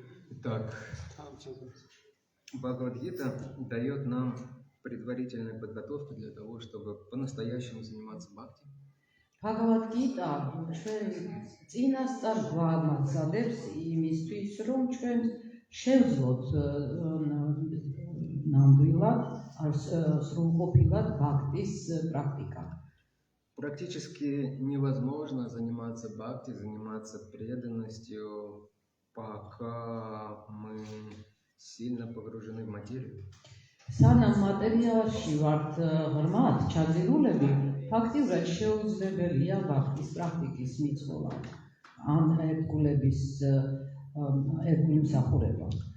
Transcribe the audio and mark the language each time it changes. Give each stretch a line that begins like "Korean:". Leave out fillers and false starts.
Russian: Итак, Бхагавад-гита дает нам предварительную подготовку для того, чтобы по-настоящему заниматься бхакти.
Georgian: Bhagavad-gita ჩვენ წინასწარ გვამაგზავნებს იმისთვის, რომ ჩვენ შევძლოთ ნამდვილად სრულყოფილად ბхакტის პრაქტიკა.
Russian: Практически невозможно заниматься бхакти, заниматься преданностью, пока мы сильно погружены в материю.
Georgian: სანამ მატერიალში ვართ ღრმად ჩაძირულები, ფაქტიურად შეუძლებელია ბхакტის პრაქტიკის მიცხოვა ან ერთგული მსახურება.